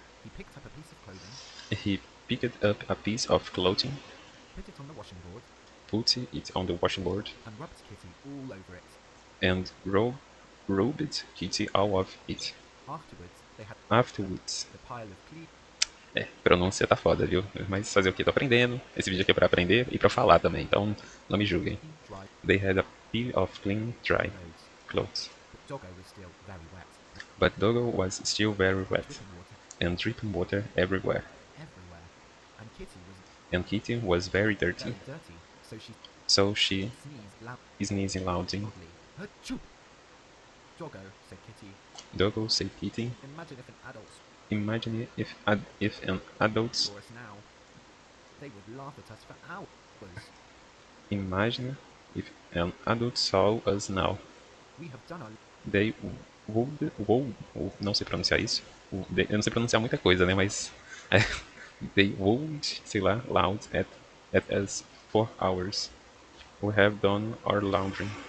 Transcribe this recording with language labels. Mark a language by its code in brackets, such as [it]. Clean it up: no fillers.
[en] He picked up a piece of clothing, He picked up a piece of clothing, put it on the washing board, put it on the washing board, and rubbed Kitty all over it. and rubbed Kitty all of it. Afterwards, Afterwards, the pile of clean [pt] pronúncia tá foda, viu? Mas fazer o que? Tô aprendendo. Esse vídeo aqui é pra aprender e pra falar também, então não me julguem. [en] dry They had a pile of clean, dry clothes, clothes. but Doggo was still very wet. But Doggo was still very wet Dripping water and dripping water everywhere. everywhere. And And Kitty was very very dirty, dirty, so she sneezed loudly. sneezed loudly. Achoo! Doggo, said Kitty, Doggo, said Kitty, imagine if an adult imagine if an adult saw us now. They would laugh at us for hours. imagine if an adult saw us now. We have done our They would [pt] não sei pronunciar isso. Eu não sei pronunciar muita coisa, né? Mas [en] they would, [pt] sei lá, [en] loud at us for hours. We have done our laundry.